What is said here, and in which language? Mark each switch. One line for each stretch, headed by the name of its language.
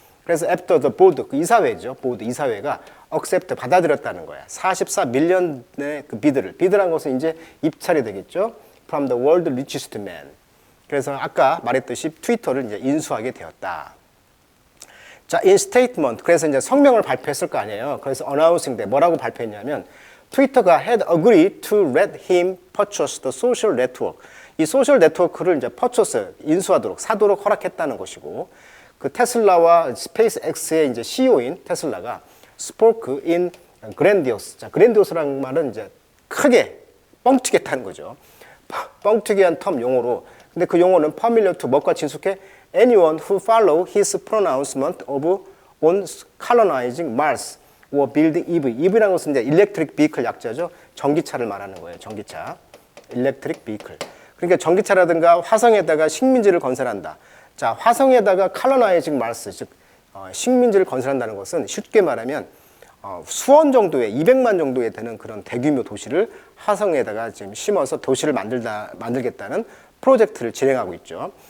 Korean: 그래서
English: after the board,
Korean: 그 이사회죠. 보드 이사회가 accept, 받아들였다는 거야. 44밀리언의 그 비드란 것은 이제 입찰이 되겠죠.
English: From the world richest man.
Korean: 그래서 아까 말했듯이 트위터를 이제 인수하게 되었다. 자,
English: in statement,
Korean: 그래서 이제 성명을 발표했을 거 아니에요. 그래서
English: announcing
Korean: 때 뭐라고 발표했냐면,
English: 트위터가 had agreed to let him purchase the social network.
Korean: 이 소셜 네트워크를 이제 purchase, 인수하도록, 사도록 허락했다는 것이고, 그 테슬라와 스페이스X의 이제 CEO인 테슬라가
English: spoke in grandiose.
Korean: 자, grandiouse라는 말은 이제 크게 뻥튀기했다는 거죠. 뻥튀기한 텀 용어로. 근데 그 용어는
English: familiar to,
Korean: 뭐가 친숙해?
English: Anyone who follow his pronouncement of on colonizing Mars or building EV.
Korean: EV라는 것은 이제
English: electric vehicle
Korean: 약자죠. 전기차를 말하는 거예요. 전기차.
English: electric vehicle.
Korean: 그러니까 전기차라든가 화성에다가 식민지를 건설한다. 자, 화성에다가
English: colonizing Mars,
Korean: 즉 식민지를 건설한다는 것은 쉽게 말하면 수원 정도의 200만 정도에 되는 그런 대규모 도시를 화성에다가 지금 심어서 도시를 만들겠다는 프로젝트를 진행하고 있죠.